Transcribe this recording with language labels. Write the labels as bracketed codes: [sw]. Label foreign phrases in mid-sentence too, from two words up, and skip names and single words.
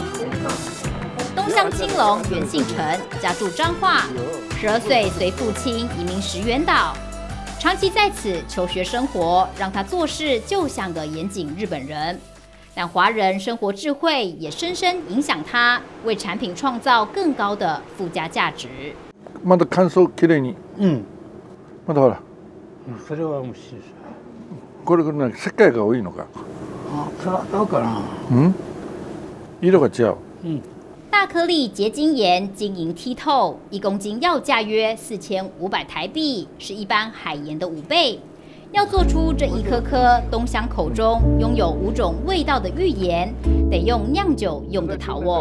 [zh] 东乡青龙原姓陈，家住彰化，12岁随父亲移民石原岛，长期在此求学生活，让他做事就像个严谨日本人。但华人生活智慧也深深影响他，为产品创造更高的附加价值。 [ja] まだ乾燥きれいに。まだほら。それはもうし。これね石灰が多いのか。どうかな。色が違う。 [zh] 大颗粒结晶盐晶莹剔透，1公斤要价约4500台币，是一般海盐的5倍。要做出这一颗颗东乡口中拥有5种味道的御盐，得用酿酒用的陶瓮。